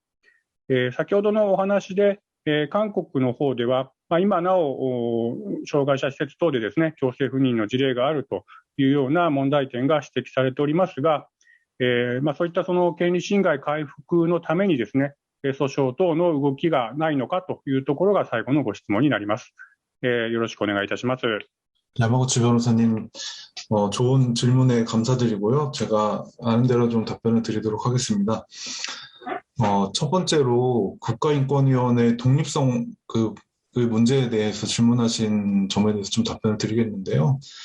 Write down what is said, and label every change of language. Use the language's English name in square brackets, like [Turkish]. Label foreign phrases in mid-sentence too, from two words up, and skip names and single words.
[Japanese] 先ほどのお話で、韓国の方では、今なお障害者施設等でですね、強制不妊の事例があるというような問題点が指摘されておりますが、そういったその権利侵害回復のためにですね、訴訟等の動きがないのかというところが最後のご質問になります。よろしくお願いいたします。 [Korean] 야마구치 변호사님, 좋은 질문에 감사드리고요. 제가 아는 대로 좀 답변을 드리도록 하겠습니다. 첫 번째로 국가인권위원회 독립성 그 문제에 대해서 질문하신 점에 대해서 좀 답변을 드리겠는데요.